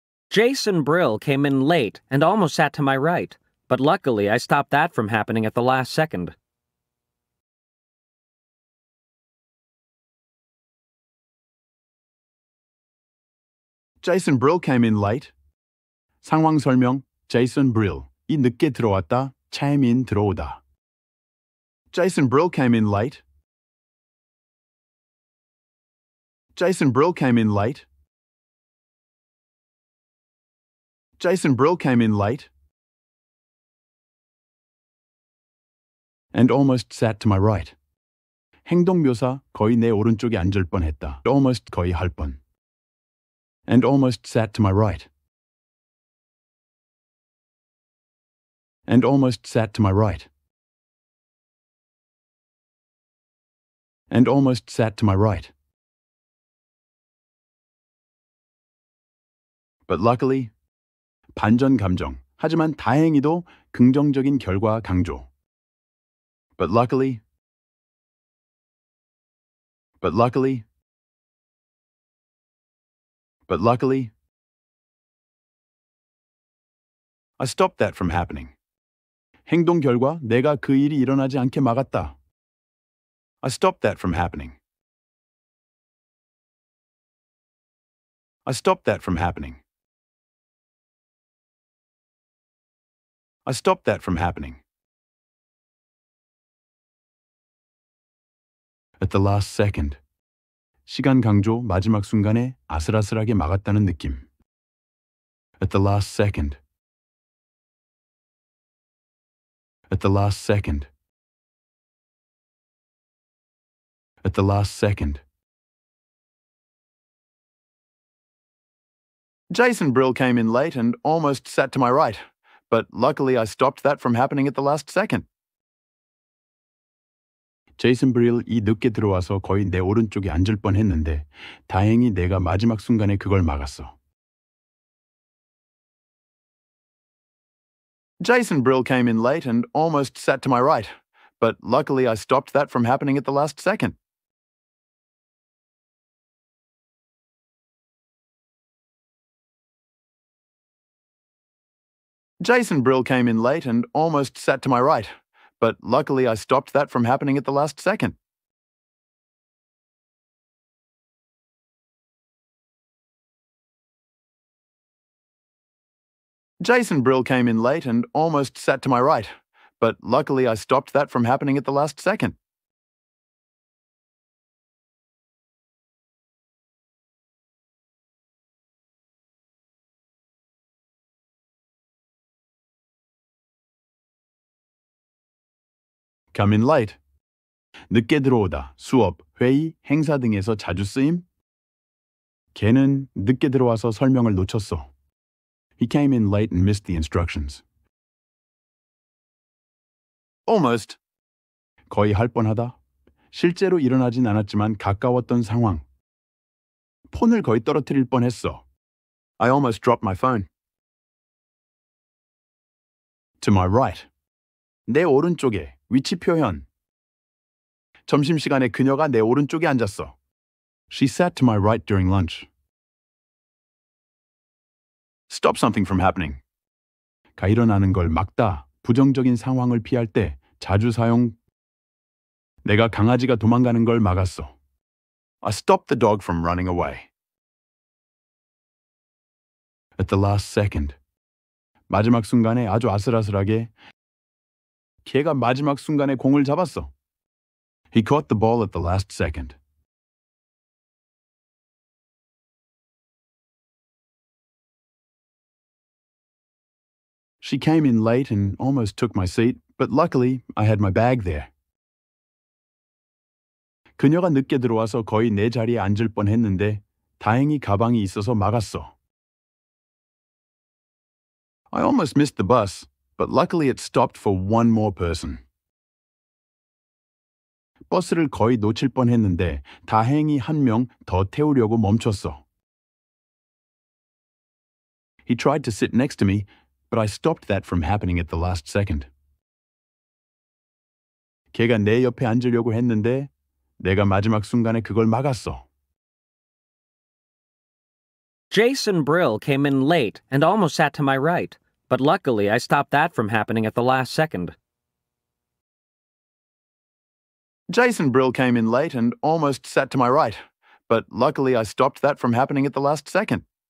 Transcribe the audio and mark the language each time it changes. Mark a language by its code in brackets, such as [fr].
[en] Jason Brill came in late and almost sat to my right, but luckily I stopped that from happening at the last second. Jason Brill came in late. [ko] 상황 설명, [en] Jason Brill. [ko] 이 늦게 들어왔다, [en] came in [ko] 들어오다. [en] Jason Brill came in late. Jason Brill came in late. Jason Brill came in late. And almost sat to my right. [ko] 행동 묘사, 거의 내 오른쪽에 앉을 뻔했다. [en] almost [ko] 거의 할 뻔. [en] And almost sat to my right. And almost sat to my right. And almost sat to my right. But luckily, [ko] 반전 감정. 하지만 다행히도 긍정적인 결과 강조. [en] But luckily, but luckily, but luckily, I stopped that from happening. [ko] 행동 결과 내가 그 일이 일어나지 않게 막았다. [en] I stopped that from happening. I stopped that from happening. I stopped that from happening. At the last second. [ko] 시간 강조 마지막 순간에 아슬아슬하게 막았다는 느낌. [en] At the last second. At the last second. At the last second. Jason Brill came in late and almost sat to my right, but luckily I stopped that from happening at the last second. [ko] 제이슨 브릴이 늦게 들어와서 거의 내 오른쪽에 앉을 뻔했는데 다행히 내가 마지막 순간에 그걸 막았어. [en] Jason Brill came in late and almost sat to my right, but luckily I stopped that from happening at the last second. Jason Brill came in late and almost sat to my right, but luckily I stopped that from happening at the last second. Jason Brill came in late and almost sat to my right, but luckily I stopped that from happening at the last second. Come in late. [ko] 늦게 들어오다, 수업, 회의, 행사 등에서 자주 쓰임? 걔는 늦게 들어와서 설명을 놓쳤어. [en] He came in late and missed the instructions. Almost. [ko] 거의 할 뻔하다. 실제로 일어나진 않았지만 가까웠던 상황. 폰을 거의 떨어뜨릴 뻔했어. [en] I almost dropped my phone. To my right. [ko] 내 오른쪽에, 위치 표현. 점심시간에 그녀가 내 오른쪽에 앉았어. [en] She sat to my right during lunch. Stop something from happening. [ko] 가 일어나는 걸 막다, 부정적인 상황을 피할 때 자주 사용. 내가 강아지가 도망가는 걸 막았어. [en] I stopped the dog from running away. At the last second. [ko] 마지막 순간에 아주 아슬아슬하게. 걔가 마지막 순간에 공을 잡았어. [en] He caught the ball at the last second. She came in late and almost took my seat, but luckily I had my bag there. [ko] 그녀가 늦게 들어와서 거의 내 자리에 앉을 뻔했는데 다행히 가방이 있어서 막았어. [en] I almost missed the bus, but luckily it stopped for one more person. [ko] 버스를 거의 놓칠 뻔했는데 다행히 한 명 더 태우려고 멈췄어. [en] He tried to sit next to me, but I stopped that from happening at the last second. [ko] 걔가 내 옆에 앉으려고 했는데 내가 마지막 순간에 그걸 막았어. [en] Jason Brill came in late and almost sat to my right, but luckily I stopped that from happening at the last second. Jason Brill came in late and almost sat to my right, but luckily I stopped that from happening at the last second.